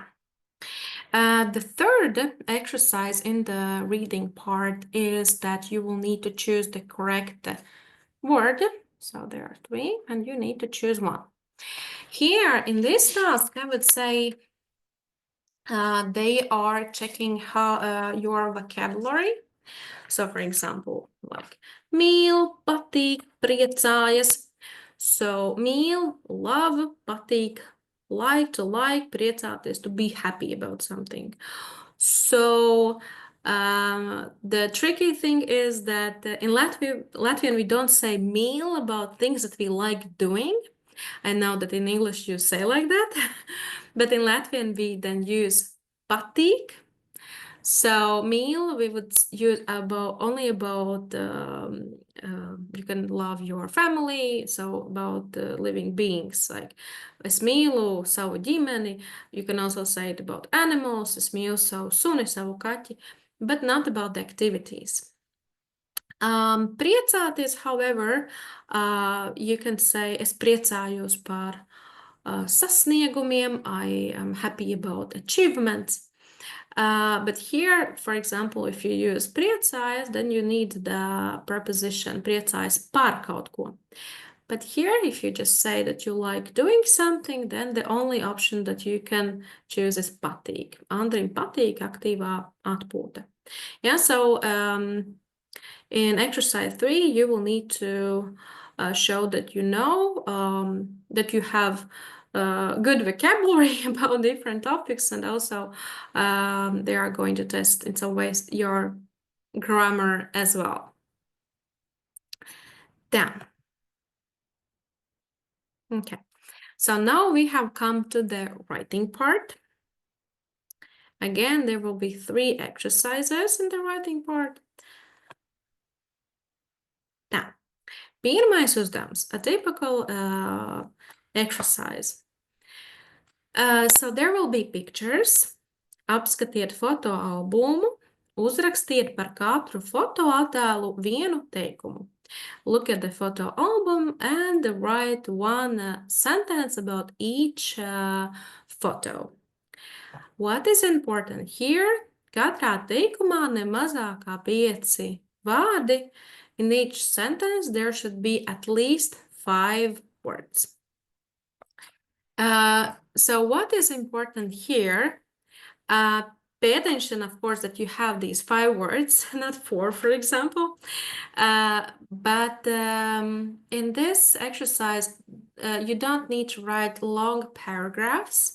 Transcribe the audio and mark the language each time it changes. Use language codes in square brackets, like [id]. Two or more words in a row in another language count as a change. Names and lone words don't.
[en] The third exercise in the reading part is that you will need to choose the correct word. So there are three, and you need to choose one. Here in this task, I would say they are checking how your vocabulary. So for example, like [lv] mīl, patīk, priecājas. [en] So mīl, love, patīk, to like, priecāties, to be happy about something. So the tricky thing is that in Latvian, we don't say mīl about things that we like doing. I know that in English you say like that, but in Latvian we then use patīk. So mīl we would use only about you can love your family, so about living beings, like [lv] es mīlu savu ģimeni. [en] You can also say it about animals, [lv] es mīlu savu suni, savu kaķi, [en] but not about the activities. [lv] Priecāties, [en] however, you can say [lv] es priecājos par sasniegumiem, [en] I am happy about achievements. But here, for example, if you use priecājas, then you need the preposition [lv] priecājas par kaut ko. [en] But here, if you just say that you like doing something, then the only option that you can choose is patīk. [lv] Andrim patīk aktīvā atpūta. [en] Yeah, so in exercise 3, you will need to show that you know, that you have good vocabulary about different topics, and also they are going to test in some ways your grammar as well. Down. Okay, so now we have come to the writing part. Again, there will be 3 exercises in the writing part. Now, [lv] pirmais uzdevums, [en] a typical exercise. So there will be pictures. [lv] Apskatiet fotoalbumu, uzrakstiet par katru fotoattēlu vienu teikumu. [en] Look at the photo album and write one sentence about each photo. What is important here? [lv] Katrā teikumā ne mazāk kā 5 vārdi. [en] In each sentence, there should be at least 5 words. So what is important here? Pay attention, of course, that you have these 5 words, not 4, for example. But in this exercise, you don't need to write long paragraphs.